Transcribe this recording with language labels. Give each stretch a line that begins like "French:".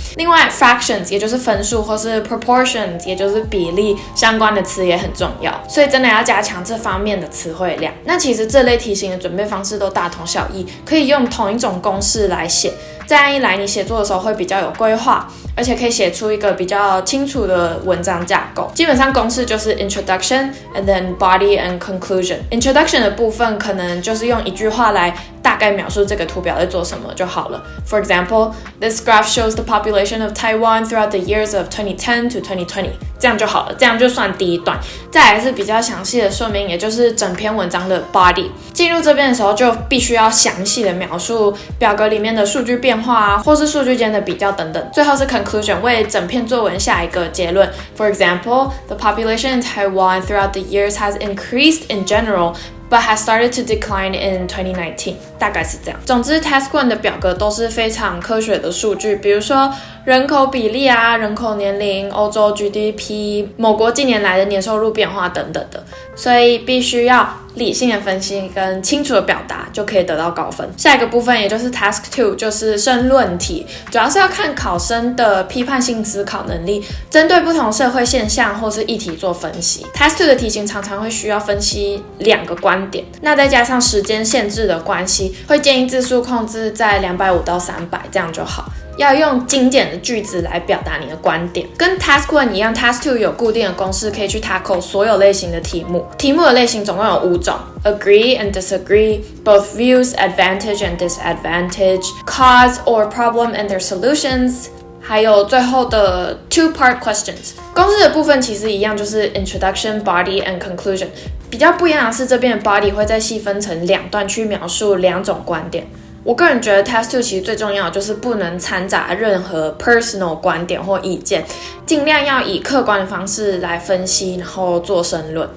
Chinese: 另外 fractions 也就是分数，或是 proportions 也就是比例相关的词也很重要，所以真的要加强这方面的词汇量。那其实这类题型的准备方式都大同小异，可以用同一种公式来写，这样一来你写作的时候会比较有规划，而且可以写出一个比较清楚的文章架构。基本上公式就是
English: introduction and then body and conclusion。
Chinese: introduction 的部分可能就是用一句话来大概描述这个图表在做什么就好了。
English: For example, this graph shows the population of Taiwan throughout the years of 2010 to 2020，
Chinese: 这样就好了，这样就算第一段。再来是比较详细的说明，也就是整篇文章的 body。进入这边的时候就必须要详细的描述表格里面的数据变化啊，或是数据间的比较等等。最后是 conclusion， 为整篇作文下一个结论。
English: For example, the population in Taiwan throughout the years has increased in general but has started to decline in 2019，
Chinese: 大概是这样。总之 Task 1的表格都是非常科学的数据，比如说人口比例啊、人口年龄、欧洲 GDP、某国近年来的年收入变化等等的，所以必须要理性的分析跟清楚的表达，就可以得到高分。下一个部分也就是 Task 2， 就是申论题，主要是要看考生的批判性思考能力，针对不同社会现象或是议题做分析。 Task 2的题型常常会需要分析2个观点，那再加上时间限制的关系，会建议字数控制在250到300，这样就好。要用精简的句子来表达你的观点。跟 Task 1一样， Task 2有固定的公式可以去 tackle 所有类型的题目。题目的类型总共有5种，
English: agree and disagree, both views, advantage and disadvantage, cause or problem and their solutions，
Chinese: 还有最后的
English: two-part questions。
Chinese: 公式的部分其实一样，就是 introduction, body and conclusion。比较不一样的是，这边的 body 会再细分成2段去描述2种观点。我个人觉得 Task 2其实最重要的就是不能掺杂任何 personal 观点或意见，尽量要以客观的方式来分析，然后做申论。